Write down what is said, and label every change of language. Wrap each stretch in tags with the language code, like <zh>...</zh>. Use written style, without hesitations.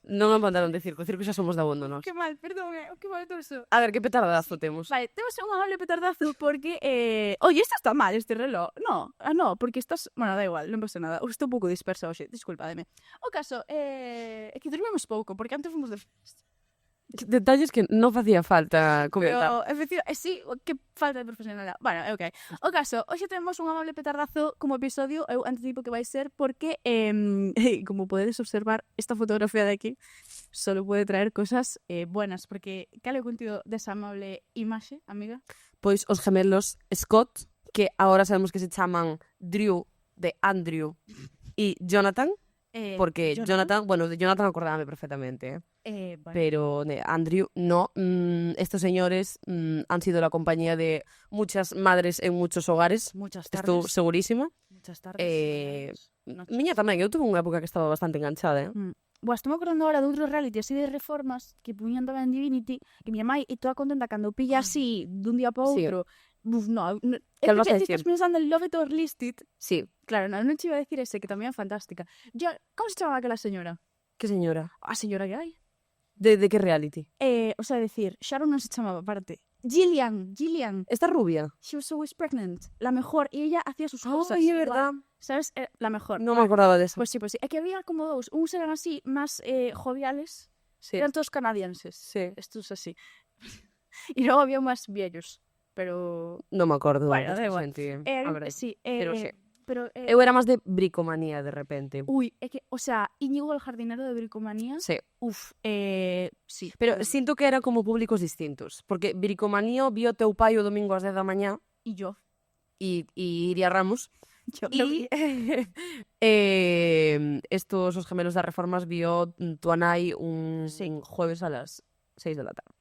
<gl>Non é un pantalón de circo xa somos de abondo nós. Que mal, perdón, que mal todo eso. A ver, que petardazo temos? Vale, temos un amable petardazo porque...</gl> <es>Oye, esta está mal, este reloj.</es> <gl>No, porque estás... Bueno, da igual, non pasa nada. Estou un pouco dispersa hoxe, disculpademe. O caso, é que dormimos pouco, porque antes fomos de festa. Detalles que non facía falta comentar. Pero, efectivamente, sí, que falta de profesionalidade. Bueno, é ok. O caso, hoxe temos un amable petardazo como episodio, eu anticipo que vai ser porque, como podedes observar, esta fotografía de aquí solo pode traer cosas buenas, porque cal é o contido desa amable imaxe, amiga? Pois os gemelos Scott, que agora sabemos que se chaman Drew de Andrew e Jonathan, porque Jonathan, bueno, de Jonathan acordábame perfectamente, Vale. pero de Andrew no.</gl> <es>Estos señores han sido la compañía de muchas madres en muchos hogares. Muchas tardes.</es> <gl>Estou segurísima.</gl> <es>Muchas tardes.</es> <gl>Miña tamén, eu tuve unha época que estaba bastante enganchada, Boa, estou me acordando ahora de outros reality así de reformas que puñan tamén en Divinity, que miña mai é toda contenta cando pilla así dun día para outro.</gl> <es>Uf, no, Que vas a decir? Estás pensando en Love It or List It. Sí.</es> <gl>Claro, non te iba a decir ese, que tamén é fantástica. Como se chamaba aquela señora? Que señora? A señora que hai. De que reality? O sea, decir, Sharon non se chamaba, aparte. Gillian. Esta rubia.</gl> <en>She was always pregnant.</en> <es>La mejor. Y ella hacía sus cosas.</es> <gl>Ay, é verdad.</gl> <es>¿Sabes? La mejor.</es> <gl>Non me acordaba de eso. Pues sí. É que había como dous. Uns eran así, más joviales. Sí.</gl> <es>Eran todos canadienses. Sí. Estos así. Y luego había más viejos. Pero...</es> <gl>Non me acordo. Bueno, da igual. A verdade. Sí. Pero sí. Pero, Eu era máis de bricomanía de repente. Uy, é que, o sea, Íñigo el jardinero de bricomanía. Sí. Uf, sí. Pero sinto que eran como públicos distintos. Porque bricomanía vio teu pai o domingo ás 10 da mañá</gl> <es>Y yo.</es> <gl>e Iria Ramos. Y estos, os gemelos das reformas, vio tu nai</gl> <es>un jueves a las 6 de la tarde.</es>